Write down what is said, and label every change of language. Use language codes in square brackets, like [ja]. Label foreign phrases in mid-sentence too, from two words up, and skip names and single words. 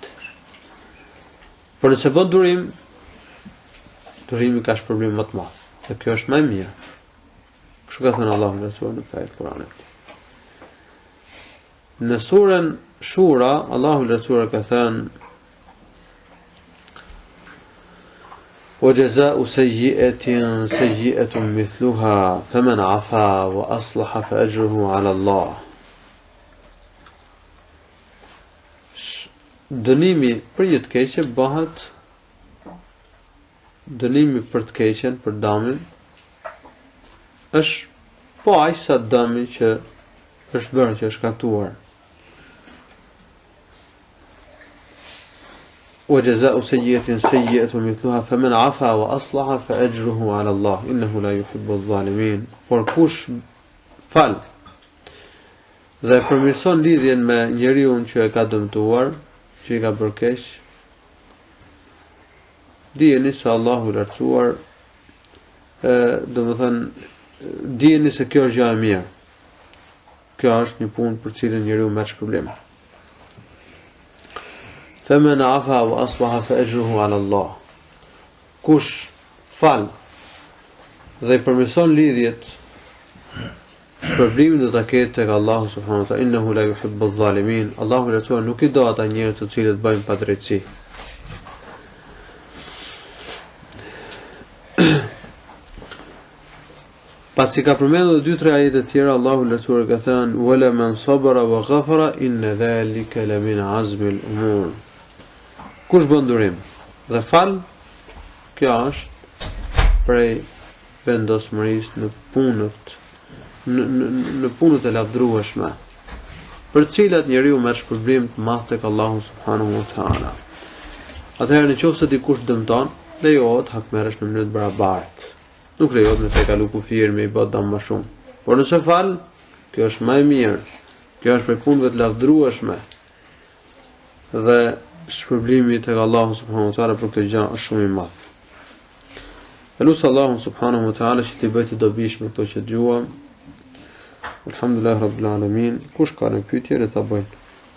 [sq] Por nëse bën durim, durimi ka shpërblim më të madh, dhe kjo është më e mirë. Kështu ka thënë Allahu në surën e Kuranit. Në surën Shura, Allahu i lartësuar ka thënë: [ar] وجزاء سيئة سيئة مثلها فمن عفا وأصلح فأجره على الله. [sq] Dënimi për një të keqe bëhet dënimi për të keqen, për dëmin, është po aq sa dëmi që është bërë, që është shkaktuar. [ar] وجزاء سيئة سيئة مثلها فمن عفا وأصلح فأجره على الله إنه لا يحب الظالمين. [sq] Por kush fal dhe përmirëson lidhjen me njeriu që e ka dëmtuar, që i ka bërë keq, dijeni se Allahu i lartësuar, domethënë dijeni se kjo është gjë e mirë. Kjo është një punë për cilën njeriu merr shpërblim. [ar] فمن عفا وأصلح فأجره على الله. [sq] Kush fal dhe i përmirëson lidhjet, shpërblimin do ta ketë tek Allahu [ar] سبحانه وتعالى. إنه لا يحب الظالمين. [sq] Allahu lartësuar nuk i do ata njerëz të cilët bëjnë padrejtësi. Pasi ka përmendur 2-3 ajete të tjera, Allahu lartësuar ka thënë: [ar] "ولمن صبر وغفر إن ذلك لمن عزم الأمور." [sq] Kush bën durim dhe fal, kjo është prej vendosmërisë në punët e lavdrueshme, për të cilat njeriu merr shpërblim të madh tek Allahu [ar] سبحانه وتعالى. [sq] Atëherë nëse dikush dëmton, lejohet hakmerresh në mënyrë të barabartë. Nuk lejohet me kalu kufir me i bë dëm më shumë. Por nëse fal, kjo është më e mirë. Kjo është prej punëve të lavdrueshme. Dhe shpërblimi tek Allahu [ar] سبحانه وتعالى [sq] për këtë gjë është shumë i madh. Elusi Allahu [ar] سبحانه وتعالى [sq] që t'i bëjë të dobishme këto që dëgjuam. [ar] الحمد لله رب العالمين. [sq] Kush ka në pyetje le ta bëjë.